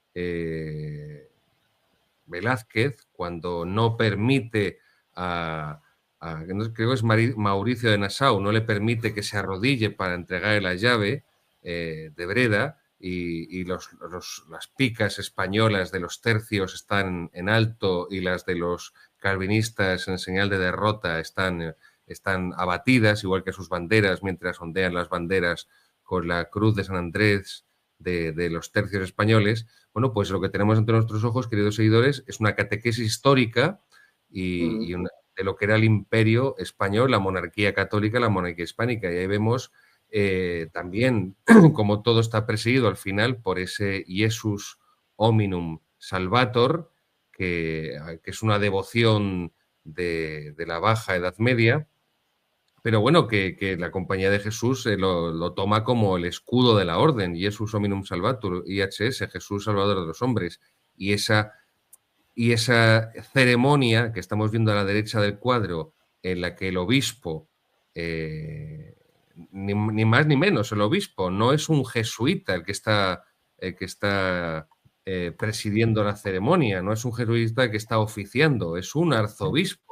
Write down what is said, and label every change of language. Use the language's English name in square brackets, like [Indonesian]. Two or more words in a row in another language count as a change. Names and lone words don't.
[Spanish] Velázquez, cuando no permite creo que es Mauricio de Nassau, no le permite que se arrodille para entregarle la llave de Breda, y las picas españolas de los tercios están en alto y las de los calvinistas en señal de derrota están abatidas, igual que sus banderas, mientras ondean las banderas con la cruz de San Andrés de los tercios españoles. Bueno, pues lo que tenemos ante nuestros ojos, queridos seguidores, es una catequesis histórica de lo que era el imperio español, la monarquía católica, la monarquía hispánica. Y ahí vemos también cómo todo está presidido al final por ese [Latin] Iesus hominum salvator, [Spanish] que es una devoción de la Baja Edad Media, pero bueno, que la Compañía de Jesús lo toma como el escudo de la orden, [Latin] Iesus hominum salvator, IHS, [Spanish] Jesús salvador de los hombres. Y esa ceremonia que estamos viendo a la derecha del cuadro, en la que el obispo, ni más ni menos, el obispo no es un jesuita el que está presidiendo la ceremonia, no es un jesuita que está oficiando, es un arzobispo.